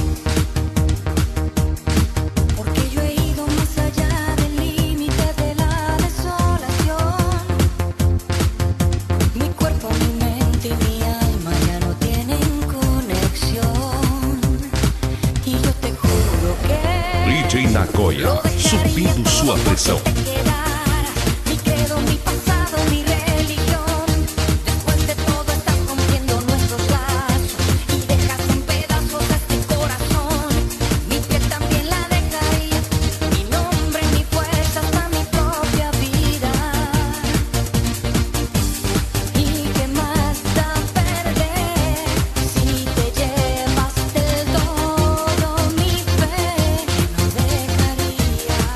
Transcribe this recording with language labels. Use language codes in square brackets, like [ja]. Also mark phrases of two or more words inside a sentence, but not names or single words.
[es] Porque yo he ido más allá del límite de la desolación. Mi cuerpo, mi mente y mi alma ya no tienen conexión. Y yo te juro que [pt] DJ Nagoya, subindo sua pressão. [es] mi credo, mi pasado, mi religión. Después de todo estás rompiendo nuestros lazos y dejas en pedazos a este corazón. Mi piel también la dejaría, mi nombre, mi fuerza, hasta mi propia vida. ¿Y qué más da perder si te llevas del todo mi fe? No dejaría.